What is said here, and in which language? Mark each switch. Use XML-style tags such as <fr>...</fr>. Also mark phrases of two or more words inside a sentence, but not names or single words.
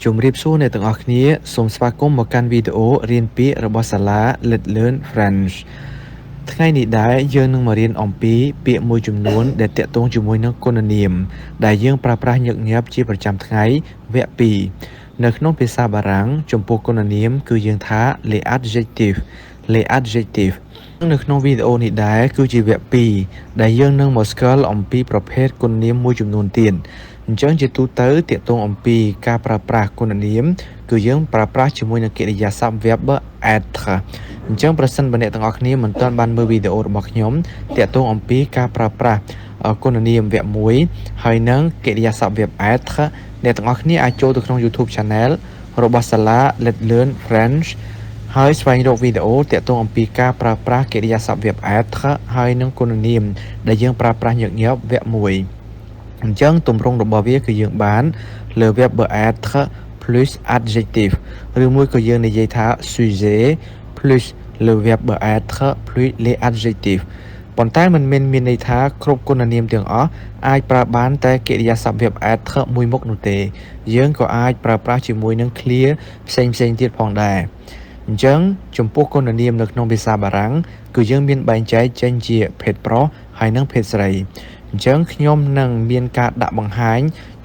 <km>ជំរាបសួរអ្នកទាំងអស់គ្នាសូមស្វាគមន៍មកកាន់វីដេអូរៀនពាក្យរបស់សាលា Let's Learn French ថ្ងៃនេះដែរយើងនឹងមករៀនអំពីពាក្យមួយចំនួនដែលទាក់ទងជាមួយនឹងគុណនាមដែលយើងប្រើប្រាស់ញឹកញាប់ជា ប្រចាំថ្ងៃវគ្គ 2 នៅក្នុងភាសាបារាំងចំពោះគុណនាមគឺយើងថា</km> <fr>les adjectifs</fr> <km>នៅក្នុងវីដេអូនេះដែរគឺជាវគ្គ 2 ដែលយើងនឹងមកស្គាល់អំ ពីប្រភេទគុណនាមមួយចំនួនទៀតអញ្ចឹងជាទូទៅទាក់ទងអំពីការប្រើប្រាស់គុណនាមគឺយើង ប្រើប្រាស់ជាមួយនឹងកិរិយាសព្ទ</km> <fr>verb être</fr> <km>អញ្ចឹងប្រសិនបើអ្នកទាំងអស់គ្នាមិនទាន់បានមើលវីដេអូរបស់ខ្ញុំទាក់ទងអំពីការប្រើប្រាស់គុណនាមវគ្គ 1 ហើយនឹងកិរិយាសព្ទ</km> <fr>verb être</fr> <km>អ្នកទាំងអស់គ្នាអាចចូលទៅក្នុង YouTube Channel របស់សាលា Let's Learn French ហើយស្វែងរកវីដេអូទាក់ទងអំពីការប្រើប្រាស់កិរិយាសព្ទ</km> <fr>verb être</fr> <km>ហើយនឹងគុណនាមដែលយើងប្រើប្រាស់ញឹកញាប់វគ្គ 1 អញ្ចឹងទម្រង់របស់វាគឺយើងបានលើ</km> <fr>verb être plus adjectif</fr> <km>ឬមួយក៏យើងនិយាយថា</km> <fr>sujet plus le verbe être plus les adjectifs</fr> <km>ប៉ុន្តែมันមានន័យថាគ្រប់គុណនាមទាំងអស់អាចប្រើបានតែកិរិយាសព្ទ</km> <fr>verb être</fr> <km>មួយមុខនោះទេយើងក៏អាចប្រើប្រា ស់ជាមួយនឹង clear ផ្សេងទៀតផងដែរអញ្ចឹងចំពោះគុណនាមនៅក្នុងភាសាបារាំងគឺយើងមានបែងចែកចេញជាភេទប្រុសហើយនិងភេទស្រីអញ្ចឹងខ្ញុំនឹងមានការដាក់បង្ហាញជូ</km>